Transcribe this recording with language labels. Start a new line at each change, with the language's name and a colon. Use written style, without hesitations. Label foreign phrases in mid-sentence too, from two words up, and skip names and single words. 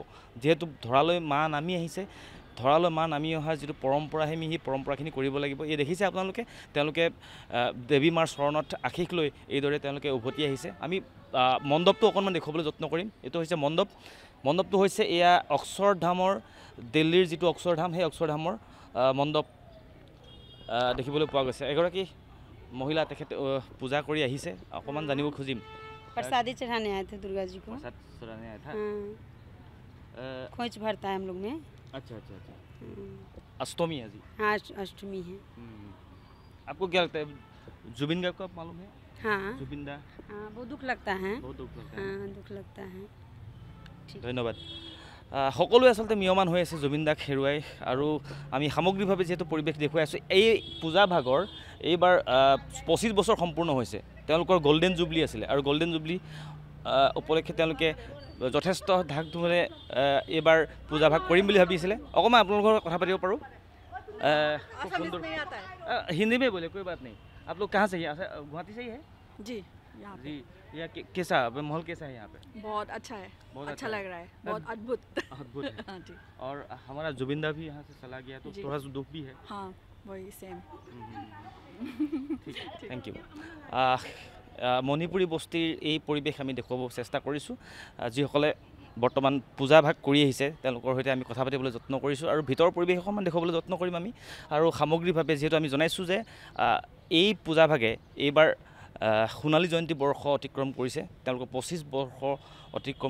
Assamese: যিহেতু ধৰালৈ মা নামি আহিছে ধৰালৈ মা নামি অহাৰ যিটো পৰম্পৰা আমি সেই পৰম্পৰাখিনি কৰিব লাগিব এই দেখিছে আপোনালোকে তেওঁলোকে দেৱী মাৰ চৰণত আশীষ লৈ এইদৰে তেওঁলোকে উভতি আহিছে আমি মণ্ডপটো অকণমান দেখুৱাবলৈ যত্ন কৰিম এইটো হৈছে মণ্ডপটো হৈছে এয়া অক্ষৰধামৰ দিল্লীৰ যিটো অক্ষৰধাম সেই অক্ষৰধামৰ মণ্ডপ দেখিবলৈ পোৱা গৈছে এগৰাকী মহিলা তেখেতে পূজা কৰি আহিছে অকণমান জানিব খুজিম
Hindi: प्रसादी चढ़ाने आए थे दुर्गा जी को प्रसाद चढ़ाने आया था खोज भरता है हम लोग में अच्छा अष्टमी है जी हाँ अष्टमी है आपको क्या लगता है जुबिन गार्ग को आप मालूम है हाँ जुबिन दा हाँ बहुत दुख लगता है बहुत दुख लगता है हाँ दुख लगता है
Assamese: ধন্যবাদ সকলোৱে আচলতে মিয়মান হৈ আছে জুবিন দাক হেৰুৱাই আৰু আমি সামগ্ৰিকভাৱে যেহেতু পৰিৱেশ দেখুৱাই আছোঁ এই পূজাভাগৰ এইবাৰ 25 বছৰ সম্পূৰ্ণ হৈছে তেওঁলোকৰ
English: golden jubilee
Assamese: আছিলে আৰু
English: golden jubilee
Assamese: উপলক্ষে তেওঁলোকে যথেষ্ট ধাক ধুমেৰে এইবাৰ পূজাভাগ কৰিম বুলি ভাবিছিলে অকণমান আপোনালোকৰ কথা পাতিব পাৰোঁ
Hindi: हिंदी में बोले कोई बात नहीं आप लोग कहाँ से ही गुवाहाटी से ही है जी जी यहाँ कैसा माहौल कैसा है यहाँ पे बहुत अच्छा है बहुत अच्छा लग रहा है बहुत अद्भुत है हाँ जी और हमारा जुबिंदा भी यहाँ से चला गया तो थोड़ा सा दुख भी है हाँ वही सेम
Assamese: ठीक
English: thank you
Assamese: মণিপুৰী বস্তিৰ এই পৰিৱেশ আমি দেখুৱাব চেষ্টা কৰিছোঁ যিসকলে বৰ্তমান পূজাভাগ কৰি আহিছে তেওঁলোকৰ সৈতে আমি কথা পাতিবলৈ যত্ন কৰিছোঁ আৰু ভিতৰৰ পৰিৱেশ অকণমান দেখুৱাবলৈ যত্ন কৰিম আমি আৰু সামগ্ৰিকভাৱে যিহেতু আমি জনাইছোঁ যে এই পূজাভাগে এইবাৰ সোণালী জয়ন্তী বৰ্ষ অতিক্ৰম কৰিছে তেওঁলোকে 25 বৰ্ষ অতিক্ৰম